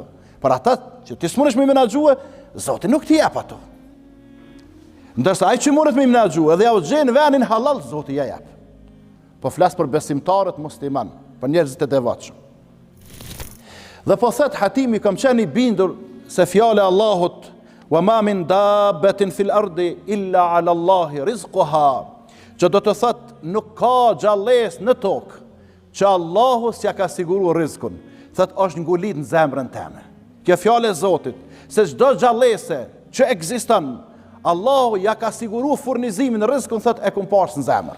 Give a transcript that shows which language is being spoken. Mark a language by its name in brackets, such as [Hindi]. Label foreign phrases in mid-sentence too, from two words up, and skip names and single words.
[Albanian] Por ata që ti s'mundesh me i menaxhue, Zoti nuk t'i jep ato. Ndërsa ai që mundet me i menaxhue dhe ja u gjen vendin halal, Zoti ja jep. Po flas për besimtarët musliman, për njerëzit e devotshëm. Dhe po thet Hatimi, kam qenë i bindur se fjala e Allahut, [Arabic] وما من دابة في الأرض إلا على الله رزقها, [Albanian] që do të thot nuk ka gjallës në tokë që Allahu s'ja ka siguruar rizkun. Thot është ngulit në zemrën teme. Kjo fjalë e Zotit, se çdo gjallëse që ekziston, Allahu ja ka siguruar furnizimin e rizkun, thot e kum pas në zemër.